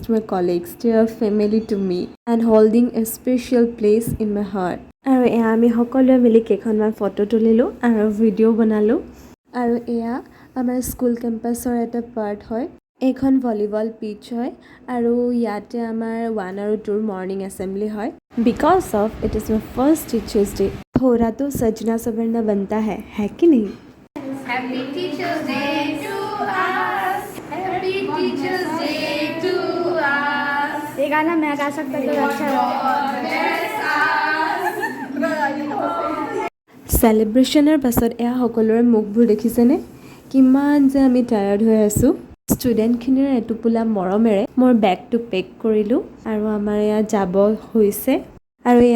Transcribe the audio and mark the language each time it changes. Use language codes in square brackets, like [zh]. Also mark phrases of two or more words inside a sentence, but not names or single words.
[en] my colleagues they are family to me and holding a special place in my heart [as] আৰু এয়া আমি সকলোৱে মিলি কেইখনমান ফটো তুলিলোঁ আৰু ভিডিঅ' বনালোঁ আৰু এয়া আমাৰ [en] school campusৰ [as] এটা পাৰ্ট হয় এইখন [en] volleyball pitch [as] হয় আৰু ইয়াতে আমাৰ 1 আৰু 2ৰ [en] morning assembly [as] হয় [en] because of it is my first teachers day [hi] थोड़ा तो सजना सवरना बनता है कि नहीं [en] Happy Teachers Day to us. Happy Teachers Day to us. [hi] ये गाना मैं गा सकता तो अच्छा [as] চেলিব্ৰেশ্যনৰ পাছত এয়া সকলোৰে মুখবোৰ দেখিছেনে কিমান যে আমি টায়াৰ্ড হৈ আছোঁ ষ্টুডেণ্টখিনিৰ এটোপোলা মৰমেৰে মোৰ বেগটো পেক কৰিলোঁ আৰু আমাৰ এয়া যাব হৈছে আৰু এয়া